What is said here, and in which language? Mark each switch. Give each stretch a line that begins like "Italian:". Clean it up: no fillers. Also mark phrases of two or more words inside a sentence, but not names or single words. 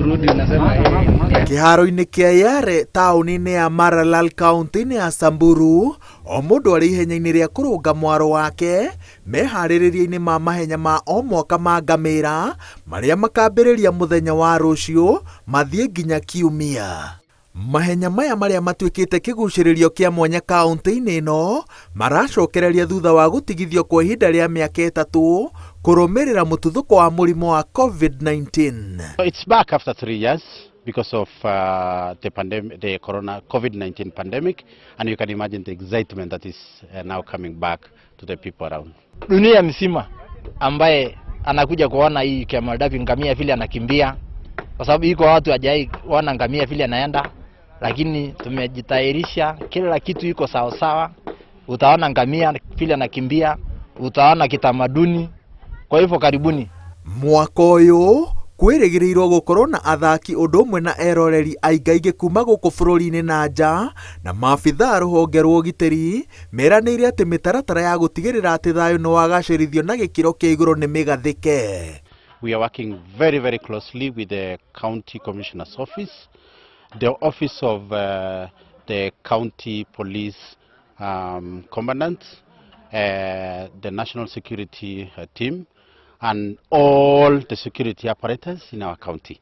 Swahili: kurudi unasema
Kikuyu: kiharo-inĩ kĩa Yare taũni-inĩ ya Maralal kaunti-inĩ ya Samburu, o mũndũ arĩ ihenya-inĩ rĩa kũrũnga mwaro wake meharĩrĩria-inĩ ma mahenya ma o mwaka ma ngamĩra marĩa makambĩrĩria mũthenya wa rũciũ mathiĩ nginya kiumia. Mahenya maya marĩa matuĩkĩte kĩgucĩrĩrio kĩa mwanya kaunti-inĩ ĩno maracokereria thutha wa gũtigithio kwa ihinda rĩa mĩaka 3 kũrũmĩrĩra mũtuthũko wa mũrimũ wa COVID-19.
English: It's back after 3 years because of the COVID-19 pandemic, and you can imagine the excitement that is now coming back to the people around.
Swahili: Dunia mzima ambaye anakuja kuona hii Kemaldavi ngamia vile anakimbia, kwa sababu iko watu hajai kuona ngamia vile anaenda, lakini tumejitayarisha, kila kitu iko sawa sawa. Utaona ngamia vile anakimbia, utaona kitamaduni. Kwa hivyo karibuni.
Kikuyu: Mwaka ũyũ kwĩrĩgĩrĩirwo gũkorwo na athaki ũndũ ũmwe na eroreri aingaingĩ kuma gũkũ bũrũri-inĩ na nja, na maabithaa rũhonge rwa ũgitĩri meranĩire atĩ mĩtaratara ya gũtigĩrĩra atĩ thayũ nĩ wagacĩrithio na gĩkĩro kĩa igũrũ nĩ mĩgathĩke.
English: We are working very, very closely with the County Commissioner's Office, the Office of the County Police Commandant, the National Security Team, and all the security apparatus in our county.